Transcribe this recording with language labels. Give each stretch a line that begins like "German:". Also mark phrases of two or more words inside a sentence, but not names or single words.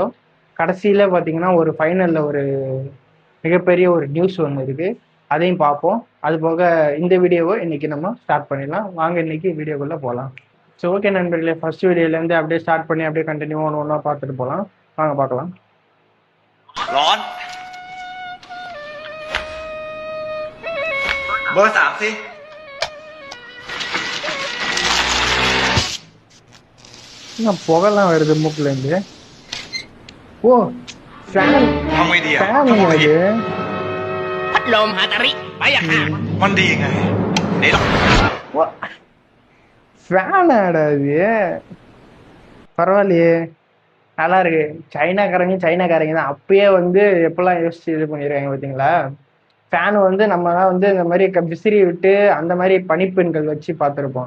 Tamil: கடைசியில பார்த்தீங்கன்னா, ஒரு ஃபைனல்ல ஒரு மிகப்பெரிய ஒரு நியூஸ் ஒண்ணு இருக்கு. அதையும் பார்ப்போம். அதுபோக இந்த வீடியோவ இன்னைக்கு நம்ம ஸ்டார்ட் பண்ணிடலாம். வாங்க இன்னைக்கு வீடியோக்குள்ள போலாம். சரி, ஓகே நண்பர்களே. ஃபர்ஸ்ட் வீடியோலேருந்து அப்படியே ஸ்டார்ட் பண்ணி அப்படியே கண்டினியூ ஒன்று ஒன்றா பார்த்துட்டு போகலாம். வாங்க பார்க்கலாம்.
Thai: ร้อนเบอร์สามสิ
Tamil: புகைலாம் வருது மூக்குல இருந்து. ஓ, ஃபேன்
Thai: ทำไงดีอ่ะ
Tamil: ஃபேன்
Thai: ต้องมาผิด
Tamil: அது
Thai: พัดลมฮาตาริไปอะค่ะ มันดีไงนี่ต้อง
Tamil: ஃபேன் ஆடா அது. பரவாயில்லையே, நல்லா இருக்கு. சைனாக்காரங்க தான் அப்பயே எப்பெல்லாம் யோசிச்சு இது பண்ணிருக்காங்க பார்த்தீங்களா. ஃபேன் நம்மலாம் இந்த மாதிரி விசிறி விட்டு அந்த மாதிரி பனிப்பெண்கள் வச்சு பார்த்துருப்போம்.